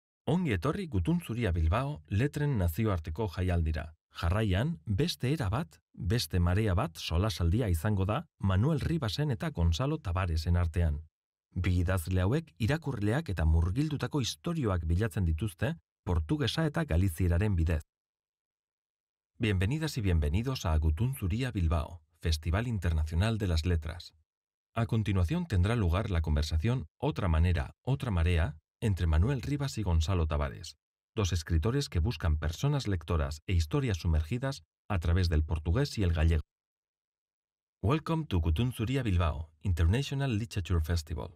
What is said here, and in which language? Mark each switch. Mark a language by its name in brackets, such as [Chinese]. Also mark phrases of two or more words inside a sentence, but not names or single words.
[Basque] Ongi etorri Gutun Zuria Bilbao letren nazioarteko jaialdira. Jarraian, beste era bat, beste marea bat solasaldia izango da Manuel Ribasen eta Gonzalo Tabaresen artean. Bi idazle hauek irakurleak eta murgildutako istorioak bilatzen dituzte portugesa eta galizieraren bidez. [Spanish] Bienvenidas y bienvenidos a Gutun Zuria Bilbao, Festival Internacional de las Letras. A continuación tendrá lugar la conversación Otra manera, otra marea entre Manuel Ribas y Gonzalo Tabares, dos escritores que buscan personas lectoras e historias sumergidas a través del portugués y el gallego. [English] Welcome to Gutun Zuria Bilbao, International Literature Festival.